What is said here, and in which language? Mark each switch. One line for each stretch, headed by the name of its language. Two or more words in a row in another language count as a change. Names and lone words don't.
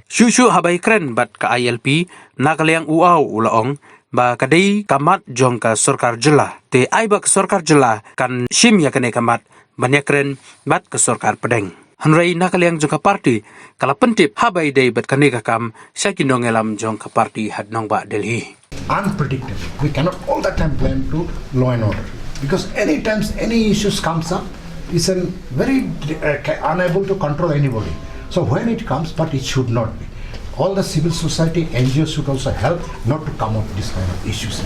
Khasi: Shushu habai kren bat ka ILP nakaliang uau ulaong ba kadai kamat jong ka sorkar jela. Te ai ba ka sorkar jela kan shim ya kane kamat banyak kren bat ka sorkar pedeng. Hanrai nakaliang jong ka party kala pentip habai day bat kane ka kam sakinong elam jong ka party hadnong ba Delhi.
English: Unpredictable. We cannot all the time blame to law and order because any times any issues comes up, is very unable to control anybody. So when it comes, but it should not be. All the civil society, NGOs should also help not to come up with this kind of issues.